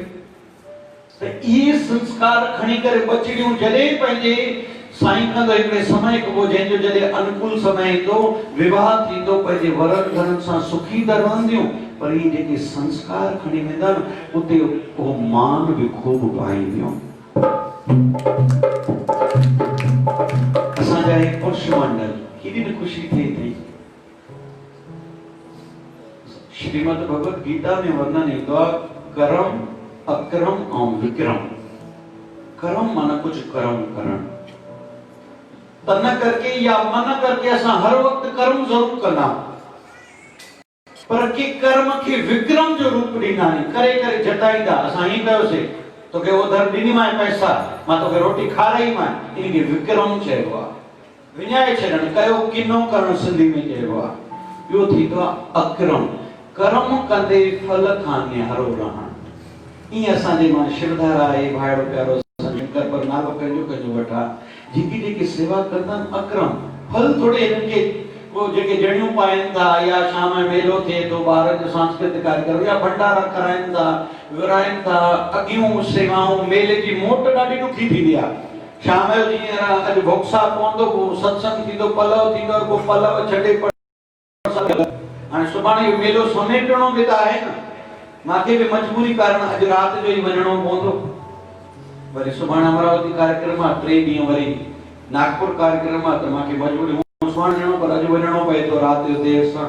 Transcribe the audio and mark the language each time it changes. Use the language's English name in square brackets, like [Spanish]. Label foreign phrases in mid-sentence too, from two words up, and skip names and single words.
[Sindhi] त इहे संस्कार खणी करे बचड़ियूं जॾहिं पंहिंजे साईं कंदो हिकिड़े समय खां पोइ जंहिंजो जॾहिं अनुकूल समय ईंदो, विवाह थींदो, पंहिंजे वरनि घरनि सां सुखी त रहंदियूं, पर इहे जेके संस्कार खणी वेंदा न उते उहो मान बि ख़ूब पाईंदियूं। असांजा हे पुरुष मंडल केॾी न ख़ुशी थिए थी। श्रीमद भगवत गीता में वर्णन ईंदो आहे कर्म, अक्रम ऐं विक्रम। कर्म माना कुछ कर्म करण, तन करके या मन करके असां हर वक्त कर्म जरूर कंदा, पर के कर्म के विक्रम जो रूप ॾींदा नहीं, करे करे जताईंदा। असां हीअं कयोसीं, तोखे उधर ॾिनी मां पैसा, मां तोखे रोटी खाराई मां, इनखे विक्रम चइबो आहे। विञाए छॾणु, कयो किनो करणु सिंधी में चइबो आहे। ॿियो थींदो आहे अक्रम, कर्म कंदे फल खां निहारो रहणु। ईअं असांजे मां शिवधारा आहे भाइड़ो प्यारो शंकर पर नालो कंहिंजो वठा, जेकी जेकी सेवा कंदा अक्रम, फल थोड़े हिननि खे को जेके जणियूं पाइनि था या शाम में मेलो थिए तो ॿारनि जो सांस्कृतिक कार्यक्रम या भंडारा कराइनि था, विराइनि था, अॻियूं सेवाऊं, मेले जी मोट ॾाढी ॾुखी थींदी आहे। शाम जो जीअं अॼु भोक्सा पवंदो, पोइ सत्संग थींदो, पलव थींदो, पोइ पलव छॾे हाणे सुभाणे मेलो समेटणो बि त आहे न। मांखे बि मजबूरी कारण अॼु राति जो ई वञणो पवंदो, वरी सुभाणे अमरावती कार्यक्रम आहे, 3 ॾींहं वरी नागपुर कार्यक्रम आहे, त मांखे मजबूरी वञणो, पर अॼु वञणो पए थो राति जो देर सां।